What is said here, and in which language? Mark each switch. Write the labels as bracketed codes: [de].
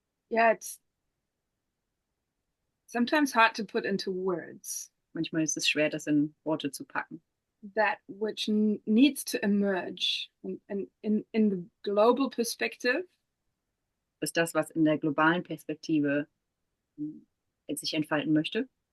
[en] Yeah, it's sometimes hard to put into words. [de] Manchmal ist es schwer, das in Worte zu packen. [en] That which needs to emerge in the global perspective. [de] Ist das, was in der globalen Perspektive sich entfalten möchte.